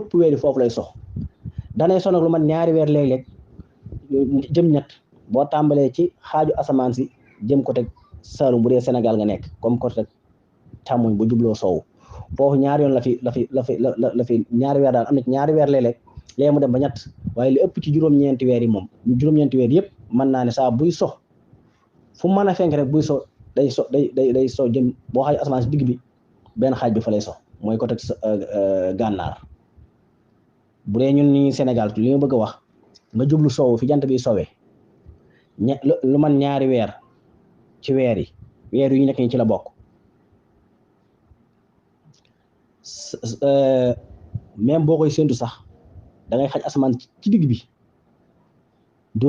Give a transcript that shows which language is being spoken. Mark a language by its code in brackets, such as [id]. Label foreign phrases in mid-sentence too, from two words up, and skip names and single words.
[wo] ëpp weer yi foofu lay sox danay so nag lu man ñaari weer léeg-léeg jëm ñett boo tàmbalee ci xaaju asamaan si jëm côté Saalum bu dee Sénégal nga nekk comme côté càmmoñ bu jubloo sow foofu ñaari yoon la fi ñaari weer daal am na ci ñaari weer léeg-léeg léegi mu dem ba ñett waaye li ëpp ci juróom-ñeenti weer yi moom juróom-ñeenti weer yëpp mën naa ne saa buy sox fu mën a fenk rek buy so day so jëm boo xaaju asamaan si digg bi benn xaaj bi fa lay sox mooy côté gànnaar bu dee ñun ñi Sénégal li nga bëgg a wax nga jublu sow fi jant bi sowee lu man ñaari weer ci weer yi ñu nekk ñi ci la bokk même boo koy séntu sax da ngay xaj asamaan ci digg bi door